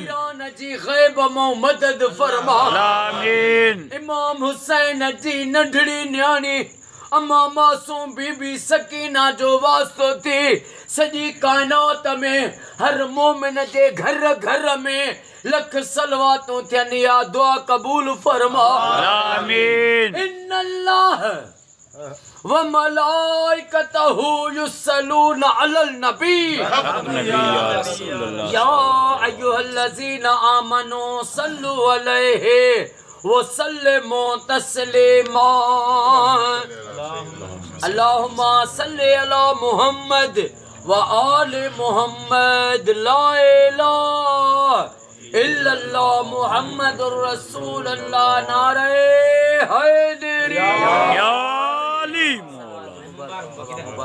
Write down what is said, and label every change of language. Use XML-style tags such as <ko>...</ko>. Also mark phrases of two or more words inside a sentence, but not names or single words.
<sd>ईरान जी ग़ैब मां मदद फरमा आमीन। इमाम हुसैन जी नंढड़ी न्याणी अम्मा मासूम बीबी सकीना जो वास्तो थी सॼी कायनात में हर मोमिन जे घर घर में लख सलवातूं थियनि या दुआ क़बूल फरमा आमीन।</sd> <ar>إن الله وملائكته يصلون على النبي يا أيها الذين آمنوا صلوا عليه وسلموا تسليما. اللهم صل على محمد وآل محمد لا إله إلا الله محمد رسول الله</ar> <ur>نعرۂ حیدری.</ur>